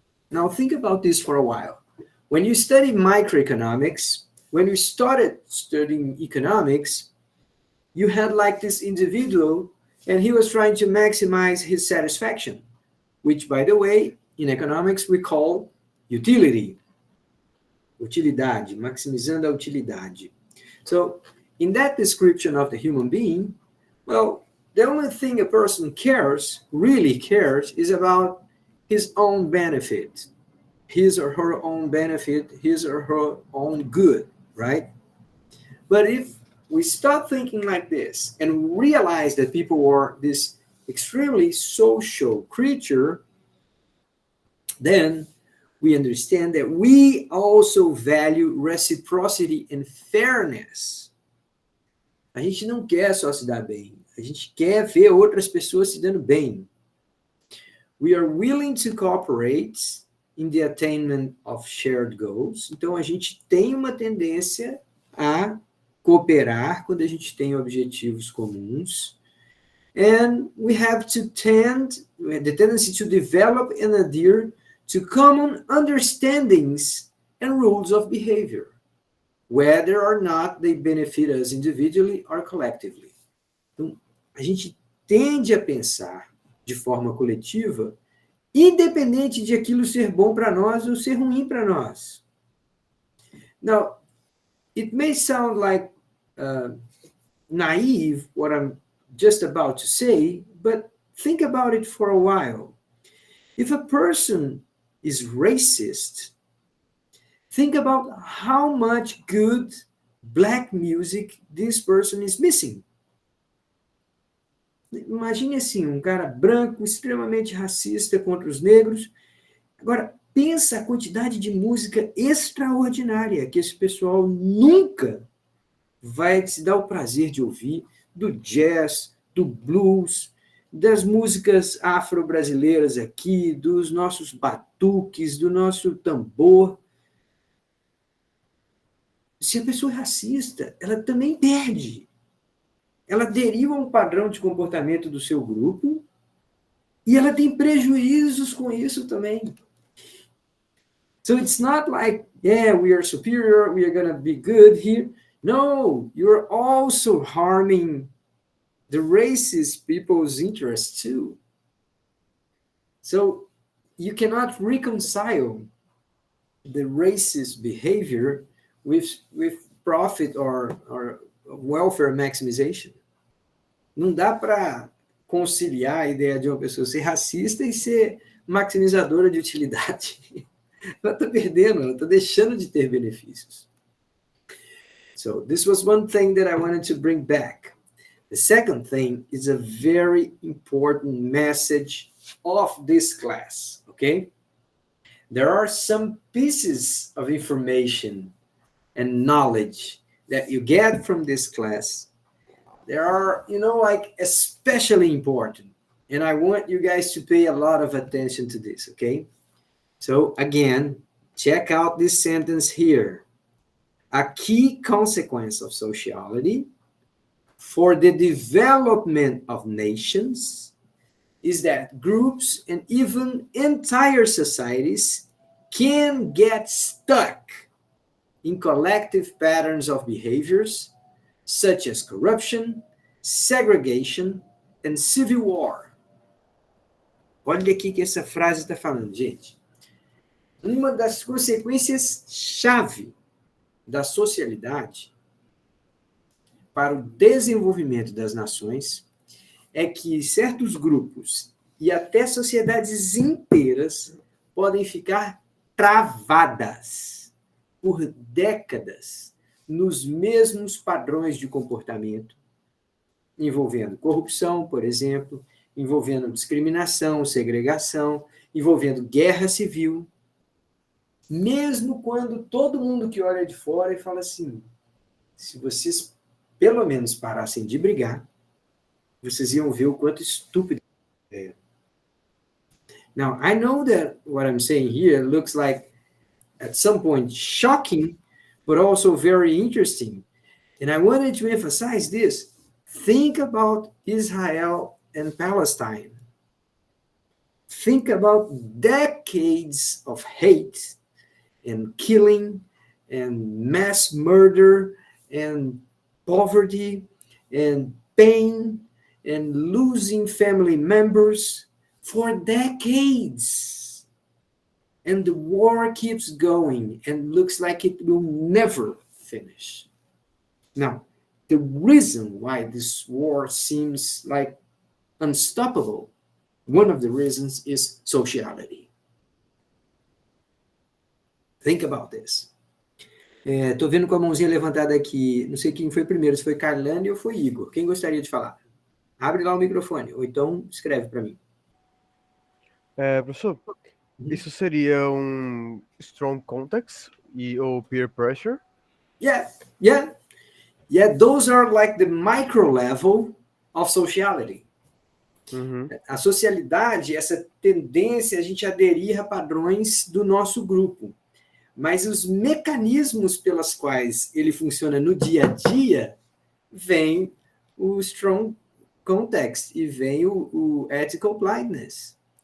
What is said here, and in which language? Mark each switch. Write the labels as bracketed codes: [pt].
[en] Now, think about this for a while. When you study microeconomics, when you started studying economics, you had like this individual, and he was trying to maximize his satisfaction, which, by the way, in economics we call utility. [pt] Utilidade, maximizando a utilidade. [en] So, in that description of the human being, well, the only thing a person really cares, is about his own benefit, his or her own benefit, his or her own good, right? But if we start thinking like this and realize that people are this extremely social creature, then we understand that we also value reciprocity and fairness. [pt] A gente não quer só se dar bem. A gente quer ver outras pessoas se dando bem. [en] We are willing to cooperate in the attainment of shared goals. [pt] Então, a gente tem uma tendência a cooperar quando a gente tem objetivos comuns. [en] And we have the tendency to develop and adhere to common understandings and rules of behavior, whether or not they benefit us individually or collectively. [pt] Então, a gente tende a pensar de forma coletiva, independente de aquilo ser bom para nós ou ser ruim para nós. [en] Now, it may sound like naive what I'm just about to say, but think about it for a while. If a person is racist, think about how much good black music this person is missing. [pt] Imagine assim, um cara branco, extremamente racista contra os negros. Agora, pensa a quantidade de música extraordinária que esse pessoal nunca vai se dar o prazer de ouvir, do jazz, do blues, das músicas afro-brasileiras aqui, dos nossos batuques, do nosso tambor. Se a pessoa é racista, ela também perde. Ela deriva um padrão de comportamento do seu grupo e ela tem prejuízos com isso também. [en] So it's not like, yeah, we are superior, we are going to be good here. No, you're also harming the racist people's interests too. So you cannot reconcile the racist behavior with profit or welfare maximization. [pt] Não dá para conciliar a ideia de uma pessoa ser racista e ser maximizadora de utilidade. Ela está perdendo, ela está deixando de ter benefícios. [en] So this was one thing that I wanted to bring back. The second thing is a very important message of this class, okay? There are some pieces of information and knowledge that you get from this class. There are, like especially important. And I want you guys to pay a lot of attention to this, okay? So again, check out this sentence here. A key consequence of sociality for the development of nations is that groups and even entire societies can get stuck in collective patterns of behaviors such as corruption, segregation, and civil war. [pt] Olha aqui que essa frase está falando, gente. Uma das consequências-chave da socialidade para o desenvolvimento das nações é que certos grupos e até sociedades inteiras podem ficar travadas por décadas nos mesmos padrões de comportamento, envolvendo corrupção, por exemplo, envolvendo discriminação, segregação, envolvendo guerra civil, mesmo quando todo mundo que olha de fora e fala assim, se vocês pelo menos parassem de brigar, vocês iam ver o quanto estúpido é. [en] Now, I know that what I'm saying here looks like, at some point, shocking, but also very interesting. And I wanted to emphasize this. Think about Israel and Palestine. Think about decades of hate and killing and mass murder and poverty and pain and losing family members for decades. And the war keeps going and looks like it will never finish. Now, the reason why this war seems like unstoppable, one of the reasons is sociality. Think about this. [pt] Tô vendo com a mãozinha levantada aqui, não sei quem foi primeiro, se foi Carlane ou foi Igor. Quem gostaria de falar? Abre lá o microfone, ou então escreve para mim. Professor, isso seria strong context ou peer pressure? [en] Yeah, those are like the micro level of sociality. [pt] A socialidade, essa tendência a gente aderir a padrões do nosso grupo. Mas os mecanismos pelos quais ele funciona no dia a dia, vem o strong context e vem o ethical blindness.